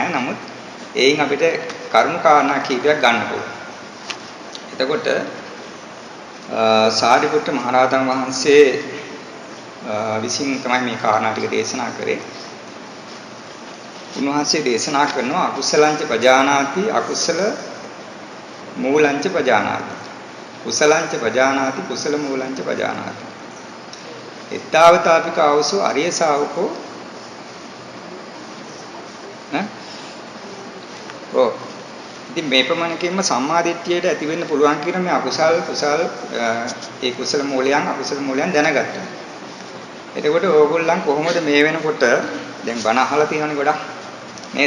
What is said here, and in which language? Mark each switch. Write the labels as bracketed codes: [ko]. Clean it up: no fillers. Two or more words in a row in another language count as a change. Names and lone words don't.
[si] නමුත් එයින් අපිට කරුණු කාරණා කීපයක් ගන්න පුළුවන්. එතකොට සාරිපුත්ත මහ රහතන් වහන්සේ විසින් තමයි මේ කාරණා ටික දේශනා කරේ. උන්වහන්සේ දේශනා කරනවා [pi] අකුසලංච පජානාති අකුසල මූලංච පජානාති කුසලංච පජානාති කුසල මූලංච පජානාති එත්තාවතාපික අවසෝ අරිය ශාවකෝ [si] ඉතින් මේ ප්‍රමාණකින්ම සම්මාදිට්ඨියට ඇති වෙන්න පුළුවන් කියන මේ අකුසල් කුසල් ඒ කුසල මූලයන් අකුසල මූලයන් දැනගත්තා. එතකොට ඕගොල්ලන් කොහොමද මේ වෙනකොට දැන් බණ අහලා තියෙනවනේ ගොඩක් නේද?